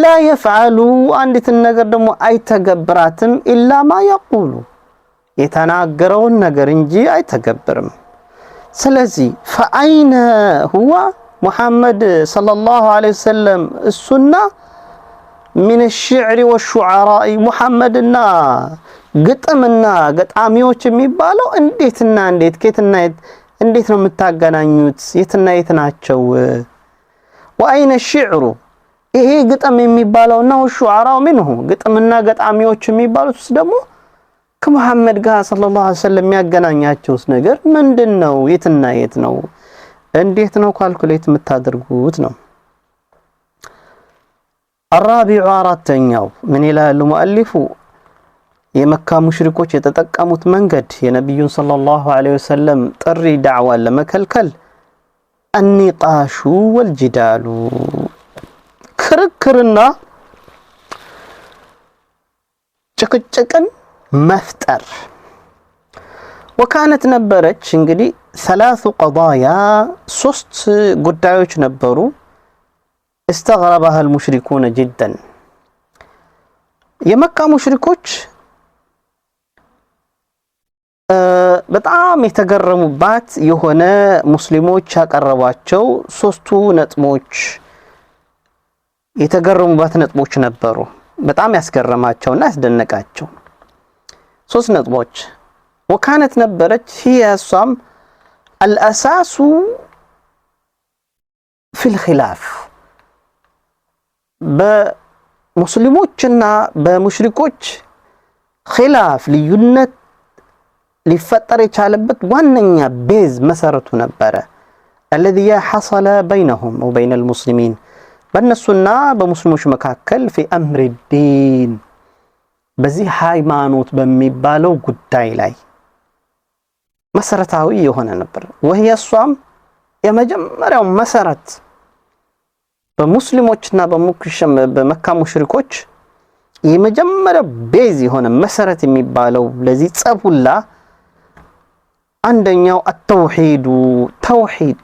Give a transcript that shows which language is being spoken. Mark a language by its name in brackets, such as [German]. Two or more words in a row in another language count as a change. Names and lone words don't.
[Amharic] የፍዓሉ አንዲትን ነገር ደግሞ አይተገብራትም [Arabic] إلا ما يقول [Amharic] የተናገረውን ነገር እንጂ አይተገብርም። ስለዚህ [Arabic] فأين هو محمد صلى الله عليه وسلم [Amharic] እሱና [Arabic] من الشعر والشعراء [Amharic] ሙሐመድና ግጥምና ገጣሚዎች የሚባለው እንዴትና እንዴት ከየትና እንዴት ነው የምታገናኙት? የትና የት ናቸው? [Arabic] وأين الشعر [Amharic] ይሄ ግጥም የሚባለውና [Arabic] والشعراء منه [Amharic] ግጥምና ገጣሚዎች የሚባሉት ደግሞ ከሙሐመድ ጋር [Arabic] صلى الله عليه وسلم [Amharic] የሚያገናኛቸውስ ነገር ምንድነው? የትና የት ነው? እንዴት ነው ካልኩሌት የምታደርጉት ነው? الرابع አራተኛው ምን ይላል ሙአሊፉ የመካ ሙሽሪኮች የተጠቀሙት መንገድ የነብዩን [Arabic] صلى الله عليه وسلم [Amharic] ጥሪ ዳዕዋ ለመከልከል [Arabic] النقاش والجدال [Amharic] ክርክርና ጭቅጭቅን መፍጠር ወካነት ነበረች እንግዲህ [Arabic] ثلاث قضايا [Amharic] ሶስት ጉዳዮች ነበሩ [Arabic] استغربها المشركون جدا [Amharic] የመካ ሙሽሪኮች በጣም የተገረሙባት የሆነ ሙስሊሞች ያቀረቧቸው ሶስቱ ነጥቦች የተገረሙባት ነጥቦች ነበሩ። በጣም ያስገረማቸውና ያስደነቃቸው ሶስት ነጥቦች ወካነት ነበረች هي እሷም الاساس [Arabic] في الخلاف [Amharic] በሙስሊሞችና በሙሽሪኮች ኺላፍ ልዩነት ሊፈጠር የቻለበት ዋነኛ ቤዝ መሰረቱ ነበረ [Arabic] الذي حصل بينهم وبين المسلمين [Amharic] በእነሱና በሙስሊሞች መካከል [Arabic] في امر الدين [Amharic] በዚህ ሃይማኖት በሚባለው ጉዳይ ላይ መሰረታዊ የሆነ ነበር وهي እሷም የመጀመሪያው መሰረት በሙስሊሞችና በመካ ሙሽሪኮች የመጀመሪያው ቤዝ የሆነ መሰረት የሚባለው ለዚህ ጸቡላ አንደኛው التوحيد ተውሂድ